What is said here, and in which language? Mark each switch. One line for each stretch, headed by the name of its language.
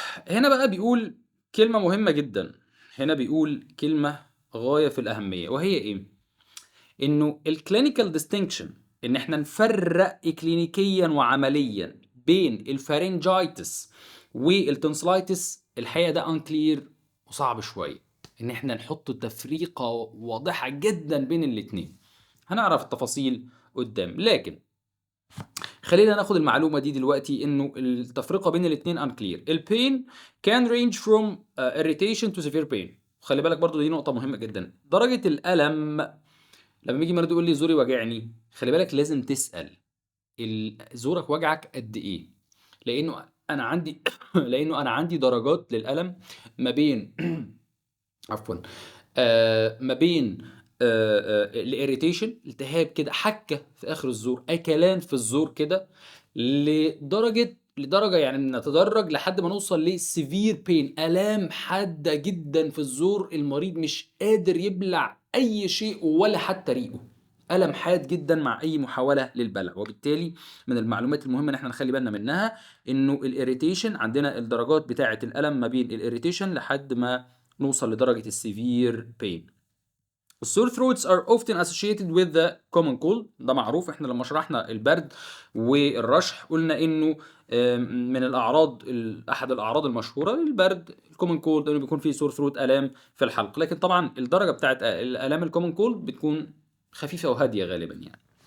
Arabic: هنا بقى بيقول كلمة مهمة جدا. هنا بيقول كلمة غاية في الأهمية، وهي إيه؟ إنه
English: الكلينيكال ديستنكشن،
Arabic: إن إحنا نفرق كلينيكيا وعمليا بين الفارنجايتس والتونسلايتس. الحقيقة ده أنكلير وصعب شوية إن إحنا نحط تفريقة واضحة جدا بين الاتنين. هنعرف التفاصيل قدام، لكن خلينا ناخد المعلومة دي دلوقتي انه التفرقة بين الاتنين unclear.
English: البين can range from irritation to severe pain.
Arabic: خلي بالك برضو دي نقطة مهمة جدا. درجة الألم لما يجي مريض يقول لي زوري وجعني، خلي بالك لازم تسأل زورك وجعك قد ايه، لانه انا عندي لانه انا عندي درجات للألم ما بين عفوا ما بين الاريتيشن، التهاب كده، حكه في اخر الزور، اكلان في الزور كده، لدرجه يعني نتدرج لحد ما نوصل
English: لسيفير بين،
Arabic: الام حاده جدا في الزور، المريض مش قادر يبلع اي شيء ولا حتى ريقه، الم حاد جدا مع اي محاوله للبلع. وبالتالي من المعلومات المهمه ان احنا نخلي بالنا منها انه الاريتيشن عندنا الدرجات بتاعه الالم ما بين الاريتيشن لحد ما نوصل لدرجة
English: السيفير بين. السور throats are often associated with the common cold.
Arabic: ده معروف، احنا لما شرحنا البرد والرشح قلنا انه من الاعراض، احد الاعراض المشهوره للبرد
English: الكومن كولد
Arabic: انه بيكون فيه
English: sore throat,
Arabic: الام في الحلق. لكن طبعا الدرجه بتاعت الالام
English: الكومن كولد
Arabic: بتكون خفيفه وهاديه غالبا يعني.